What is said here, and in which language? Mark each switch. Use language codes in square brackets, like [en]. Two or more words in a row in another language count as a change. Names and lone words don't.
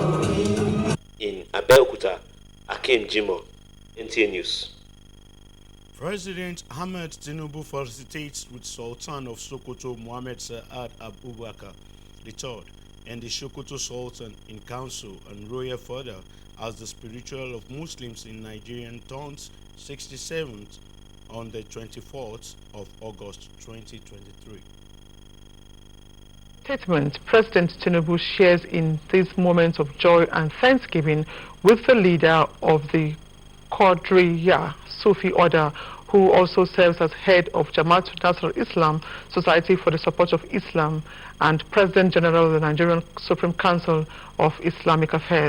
[en] In Abeokuta, Akim Jimo, NTA News. President Ahmed Tinubu felicitates with Sultan of Sokoto Mohammed Saad Abubakar III and the Sokoto Sultan in council and royal father as the spiritual of Muslims in Nigerian turns 67th on the 24th of August 2023. Statement President Tinubu shares in these moments of joy and thanksgiving with the leader of the Qadriya Sufi order, who also serves as head of Jamaat Nasr Islam, Society for the Support of Islam, and President General of the Nigerian Supreme Council of Islamic Affairs.